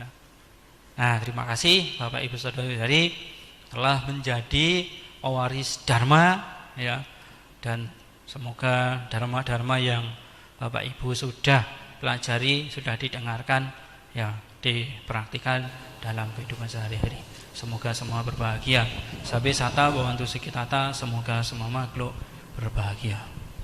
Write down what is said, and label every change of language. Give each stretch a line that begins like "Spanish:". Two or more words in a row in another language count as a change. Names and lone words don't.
Indonesian: Nah, terima kasih Bapak Ibu Saudara-saudari telah menjadi pewaris dharma, ya. Dan semoga dharma-dharma yang Bapak Ibu sudah pelajari, sudah didengarkan, ya, dipraktikkan dalam kehidupan sehari-hari. Semoga semua berbahagia.
Pali: Sabe sata bawantu sikitata,
Indonesian: semoga semua makhluk berbahagia.